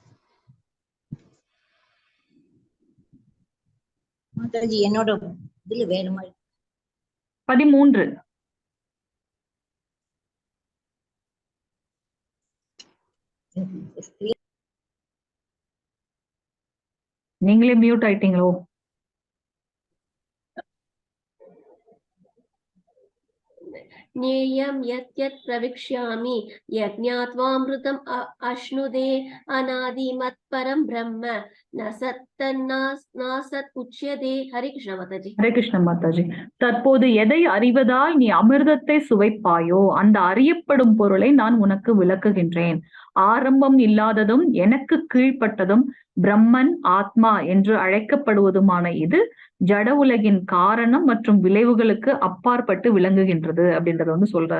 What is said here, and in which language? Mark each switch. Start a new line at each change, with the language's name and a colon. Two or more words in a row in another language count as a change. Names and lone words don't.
Tamil: மாதாஜி. என்னோட இதுல வேணுமா? 13. நீங்களே மியூட் ஆயிட்டீங்களோ?
Sanskrit: ज्ञेयं यत् यत् प्रविक्ष्यामि यज्ञात्वामृतम् अश्नुदे अनादिमत्परं ब्रह्म न सत् उच्यते. हरे कृष्ण माताजी.
Tamil: ஹரே கிருஷ்ண மாதாஜி. தற்போது எதை அறிவதால் நீ அமிர்தத்தை சுவைப்பாயோ அந்த அறியப்படும் பொருளை நான் உனக்கு விளக்குகின்றேன். ஆரம்பம் இல்லாததும் எனக்கு கீழ்ப்பட்டதும் பிரம்மன் ஆத்மா என்று அழைக்கப்படுவதுமான இது ஜட உலகின் காரணம் மற்றும் விளைவுகளுக்கு அப்பாற்பட்டு விளங்குகின்றது அப்படின்றத வந்து சொல்றார்.